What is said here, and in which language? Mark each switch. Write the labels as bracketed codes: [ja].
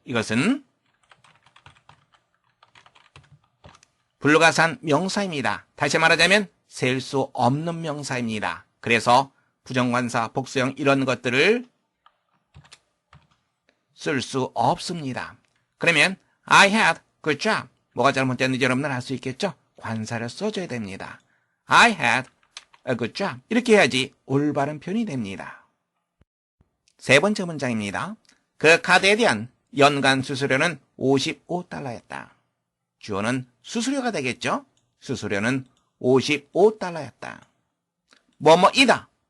[ko] 이것은 불가산 명사입니다. 다시 말하자면 셀 수 없는 명사입니다. 그래서 부정관사, 복수형 이런 것들을 쓸 수 없습니다. 그러면 [en] I had good job. [ko] 뭐가 잘못됐는지 여러분은 알 수 있겠죠? 관사를 써줘야 됩니다. [en] I had a good job. [ko] 이렇게 해야지 올바른 표현이 됩니다. 세 번째 문장입니다. 그 카드에 대한 연간 수수료는 $55였다. 주어는 수수료가 되겠죠? 수수료는 $55였다. 뭐뭐이다.